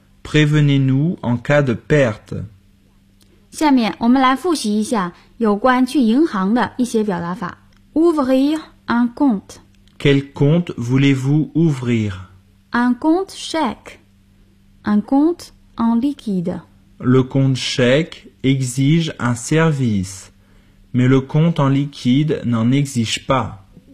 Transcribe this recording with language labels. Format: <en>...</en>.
<fr>prévenez-nous en cas de perte.</fr> <zh>下面我们来复习一下有关去银行的一些表达法。</zh> <fr>Ouvrir un compte. Quel compte voulez-vous ouvrir? Un compte chèque. Un compte en liquide. Le compte chèque exige un service, mais le compte en liquide n'en exige pas.</fr>